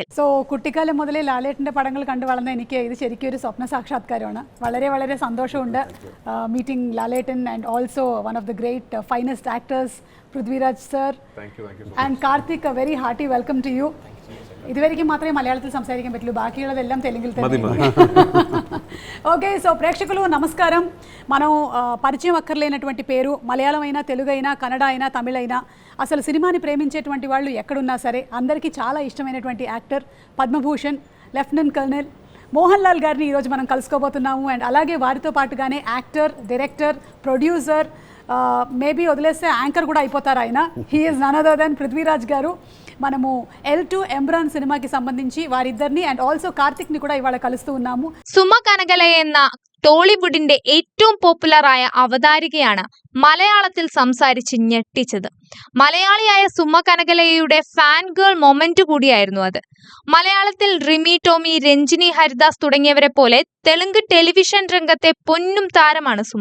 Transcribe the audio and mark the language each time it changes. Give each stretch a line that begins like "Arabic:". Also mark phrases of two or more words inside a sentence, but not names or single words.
Malayalam: കുട്ടിക്കാലം മുതലേ ലാലേട്ടൻ്റെ പടങ്ങൾ കണ്ടു വളർന്ന എനിക്ക് ഇത് ശരിക്കും ഒരു സ്വപ്ന സാക്ഷാത്കാരമാണ്. വളരെ വളരെ സന്തോഷമുണ്ട്
English: meeting Lalettan and also one of the great finest actors Prithviraj sir and Karthik. a very hearty welcome to you.
Malayalam: ഇതുവരെയ്ക്കും മാത്രമേ മലയാളത്തിൽ സംസാരിക്കാൻ പറ്റുള്ളൂ,
Telugu: బాకీలదెల్లం తెలుగులో തന്നെ. ఓకే, సో ప్రేక్షకులు నమస్కారం. మనం పరిచయం అక్కర్లేనటువంటి పేరు, మలయాళం అయినా, తెలుగు అయినా, కన్నడ అయినా, తమిళ అయినా, అసలు సినిమాని ప్రేమించేటువంటి వాళ్ళు ఎక్కడున్నా సరే అందరికీ చాలా ఇష్టమైనటువంటి యాక్టర్ పద్మభూషణ్ లెఫ్టినెంట్ కర్నల్ మోహన్ లాల్ గారిని ఈరోజు మనం కలుసుకోబోతున్నాము. అండ్ అలాగే వారితో పాటుగానే యాక్టర్, డైరెక్టర్, ప్రొడ్యూసర్, మేబీ వదిలేస్తే యాంకర్ కూడా అయిపోతారు ఆయన.
English: he is none other than
Telugu: పృథ్వీరాజ్ గారు. మనము L2 എംബ്രാൻ സിനിమాకి సంబంధించి వారిద్దరిని
English: and also
Telugu: కార్తిక్ ని కూడా ఇవాళ కలుస్తూ ఉన్నాము.
Malayalam: സുമ കനകല എന്ന ടോളിവുഡിന്റെ ഏറ്റവും പോപ്പുലറായ അവതാരികയാണ് മലയാളത്തിൽ സംസാരിച്ച് ഞെട്ടിച്ചത്. മലയാളിയായ സുമ കനകലയുടെ
English: fan girl moment
Malayalam: കൂടിയായിരുന്നു അത്. മലയാളത്തിൽ റിമി ടോമി, രഞ്ജിനി ഹരിദാസ് തുടങ്ങിയവരെ പോലെ തെലുങ്ക് ടെലിവിഷൻ രംഗത്തെ പൊന്നും താരമാണ് സുമ.